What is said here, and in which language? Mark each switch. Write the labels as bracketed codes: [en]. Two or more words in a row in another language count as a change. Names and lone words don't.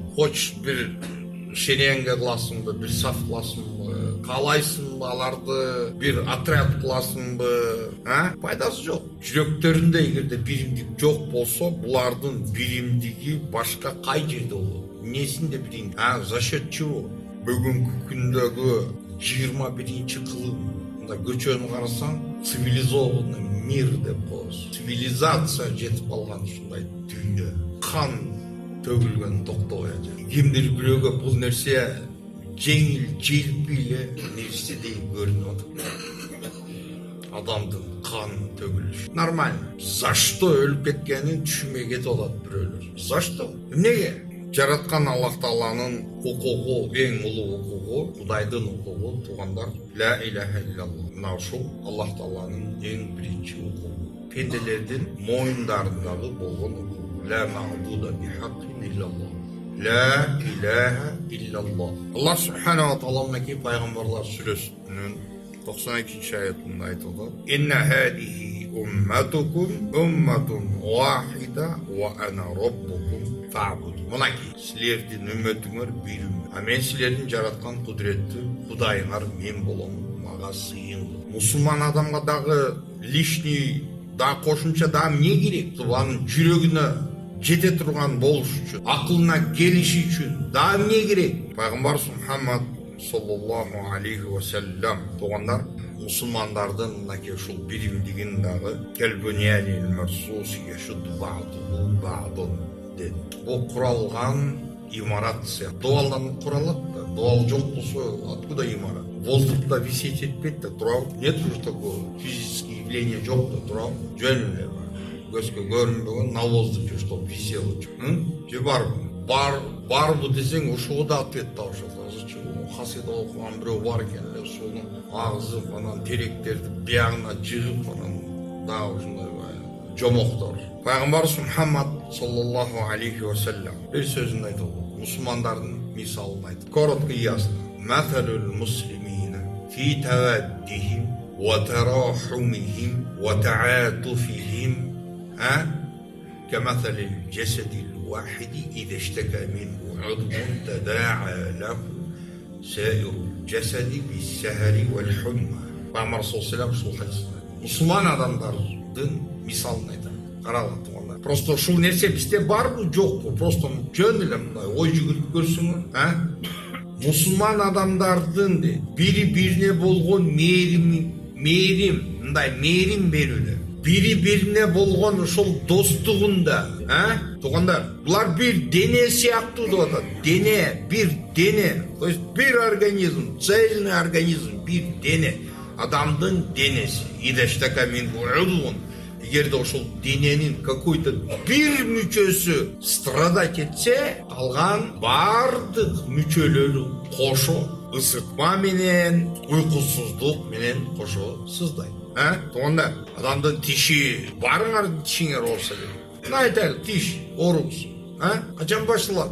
[ky] Хочешь бир шеренге кыласыңбы, бир саф кыласыңбы, каалайсыңбы аларды бир отряд кыласыңбы, пайдасы жок. Жүрөктөрүндө эгерде биримдик жок болсо, булардын биримдиги башка кай жерде болот? Эмнесинде биримдик? [ru] За счет чего? [ky] Бүгүнкү күндөгү 21-кылым мында көчөнү карасаң, [ru] цивилизованный мир [ky] деп коебуз. Цивилизация жетип калган ушундай дүйнө. Кан төгүлгөн токтобой ажа. Кимдир бирөөгө бул нерсе жеңил, желпи эле нерседей көрүнүп атат. Адамдын кан төгүлүшү. [ru] Нормально. За что [ky] өлүп кеткенин түшүнбөй кетип атат бирөөлөр. [ru] За что? [ky] Эмнеге? Жараткан Аллах Тааланын укугу, эң улуу укугу, Кудайдын укугу, туугандар, [ar] لا إله إلا الله. [ky] Мына ушул Аллах Тааланын эң биринчи укугу. Пенделердин моюндарындагы болгон укугу. [ar] لا معبود بحق إلا الله. لا إله إلا الله. الله سبحانه وتعالى [ky] мынакей пайгамбарлар сүрөсүнүн 92 аятында айтылды. [ar] إن هذه أمتكم أمة واحدة وأنا ربكم فاعبدون. [ky] Мынакей силердин үммөтүңөр бир үммөт. А мен силердин жараткан кудуреттүү Кудайыңар мен болом, мага сыйынгыл. Мусулман адамга дагы лишний да кошумча да эмне керек? Анын жүрөгүнө жете турган болуш үчүн, акылына келиши үчүн да эмне керек? Пайгамбар Мухаммад [ar] صلى الله عليه وسلم [ky] туугандар мусулмандардын мынакей ушул биримдигин дагы [ar] كالبنيان المرصوص يشد بعضه [ky] деди. Бул куралган имарат сыяктуу. Дуалдан куралат да, дуал жок болсо откуда имарат? Воздухта висеть этпейт да, турабы. [ru] Нет уже такого физическое явление [ky] жок да, турабы. Жөн эле көзгө көрүнбөгөн [ru] на воздухе чтоб висело. [ky] Же барбы десең ушуга да ответ табышат. Хасида окуган бирөө бар экен эле, ушуну агызып анан теректерди биягына жыгып анан дагы ушундай жомоктор. Пайгамбар Мухаммад [ar] صلى الله عليه وسلم [ky] бир сөзүн айтып, мусулмандардын мисалын айтып, [ru] коротко и ясно. [ar] مثل المسلمين في توادهم وتراحمهم وتعاطفهم كمثل الجسد الواحد إذا اشتكى منه عضو تداعى له سائر الجسد بالسهر والحمى. [ky] Пайгамбар [ar] صلى الله عليه وسلم [ky] мусулман адамдардын мисалын айтат. Карагыла туугандар. Просто ушул нерсе бизде барбы, жокпу? Просто жөн эле мындай ой жүгүрүп көрсөңөр, мусулман адамдардын бири-бирине болгон мээрим, мындай мээрим берүүдө, бири-бирине болгон ушул достугунда, туугандар, булар бир дене сыяктуу деп атат. Дене, бир дене, [ru] то есть [ky] бир организм, [ru] цельный организм, [ky] бир дене, адамдын денеси. [ar] إذا اشتكى من عضو. [ky] Эгерде ошол дененин какой-то бир мүчөсү страдать этсе, калган бардык мүчөлөрү кошо ысытма менен, уйкусуздук менен кошо сыздайт. Туугандар, адамдын тиши, барыңардын тишиңер болсо айтайлы тиш оорубуз качан башталат?